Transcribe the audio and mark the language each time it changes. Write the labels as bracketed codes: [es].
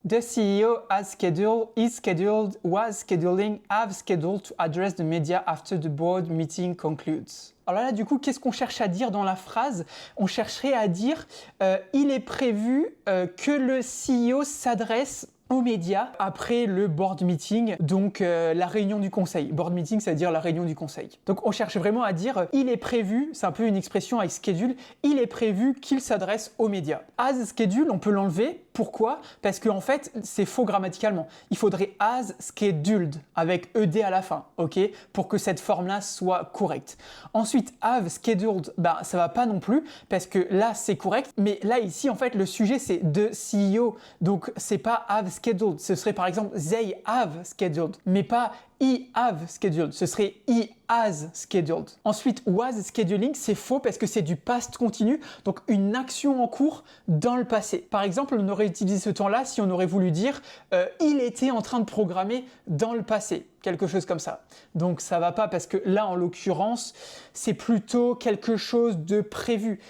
[en] The CEO has scheduled, is scheduled, was scheduling, have scheduled to address the media after the board meeting concludes. [fr] Alors là, du coup, qu'est-ce qu'on cherche à dire dans la phrase? On chercherait à dire il est prévu que le CEO s'adresse aux médias après le board meeting, donc la réunion du conseil. Board meeting, c'est-à-dire la réunion du conseil. Donc on cherche vraiment à dire il est prévu, c'est un peu une expression avec schedule, il est prévu qu'il s'adresse aux médias. As schedule, on peut l'enlever. Pourquoi? Parce qu'en fait, c'est faux grammaticalement. Il faudrait [en] as scheduled [fr] avec ed à la fin, ok? Pour que cette forme-là soit correcte. Ensuite, [en] have scheduled, [fr] ça va pas non plus parce que là, c'est correct. Mais là, ici, en fait, le sujet, c'est the CEO. Donc, c'est pas [en] have scheduled. [fr] Ce serait par exemple [en] they have scheduled, [fr] mais pas [en] he have scheduled. [fr] Ce serait [en] he has scheduled. [fr] Ensuite, [en] was scheduling, [fr] c'est faux parce que c'est du past continu, donc une action en cours dans le passé. Par exemple, on aurait utilisé ce temps-là si on aurait voulu dire il était en train de programmer dans le passé. Quelque chose comme ça. Donc ça va pas parce que là, en l'occurrence, c'est plutôt quelque chose de prévu.